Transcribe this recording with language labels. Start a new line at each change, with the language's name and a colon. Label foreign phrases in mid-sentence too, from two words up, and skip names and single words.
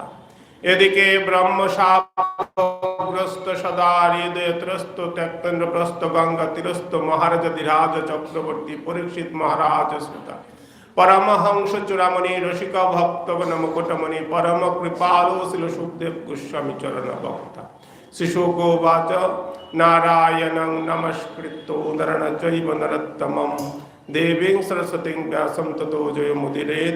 Bangla: এদিকে ব্রহ্মশাপগ্রস্ত সদা হৃদয় ত্রস্ত, ত্যক্তেন্দ্র প্রস্ত গঙ্গা তীরস্থ, মহারাজ ধীরাজ চক্রবর্তী পরীক্ষিত মহারাজ শ্রোতা, পরমহংস চূড়ামণি রসিক ভক্তগণ মুকুটমণি, পরম কৃপালু শিল সুখদেব গোস্বামী চরণ বক্তা।
Sanskrit: শিশুগোবাচ নারায়ণং নমস্কৃত্য নরং চৈব নরোত্তমং, দেবীং সরস্বতীং ব্যাসং ততো জয়মুদীরয়েৎ।